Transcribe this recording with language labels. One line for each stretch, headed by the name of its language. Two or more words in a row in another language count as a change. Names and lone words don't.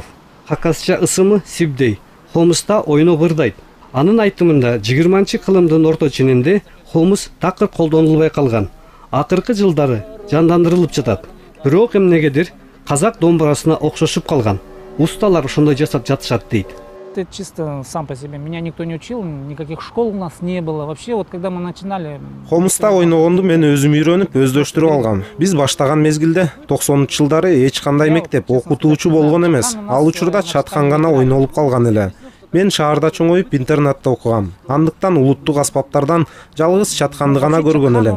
Kyrgyz: Хакасча ысымы Сибдей. Хомуста ойно бырдайт. Анын айтымында 20-кылымдын орто ченинде хомус такыр колдонулбай калган. Акыркы жылдары жандандырылып жатат. Бирок эмнегедир казак домбурасына окшошуп калган. Усталар ошондой жасап жатышат дейт.
Russian: Это чисто сам по себе. Меня никто не учил, никаких школ у нас не было. Вообще, вот когда мы начинали...
Kyrgyz: Хомуста ойногонду мен өзүм үйрөнүп, өздөштүрүп алгам. Биз баштаган мезгилде 90-жылдары эч кандай мектеп окутуучу болгон эмес. Ал учурда чаткан гана ойнолуп калган эле. Мен шаарда чоңоюп интернатта окугам. Андыктан улуттук аспаптардан жалгыз чатканды гана көргөн элем.